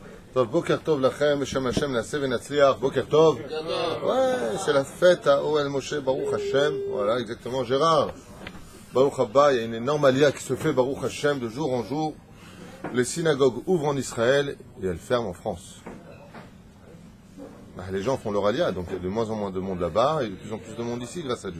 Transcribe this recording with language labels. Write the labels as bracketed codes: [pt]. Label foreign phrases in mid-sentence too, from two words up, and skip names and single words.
[he] טוב בוקר טוב לכם בשם השם נעשה ונצליח. בוקר טוב. [fr] Ouais, c'est la fête à Ohel Moshe, [he] ברוך השם. [fr] Voilà, exactement, Gérard. [he] ברוך הבא, [fr] il y a une énorme alia qui se fait, [he] ברוך השם, [fr] de jour en jour. Les synagogues ouvrent en Israël et elles ferment en France. Les gens font leur alia, donc il y a de moins en moins de monde là-bas et de plus en plus de monde ici, grâce à Dieu.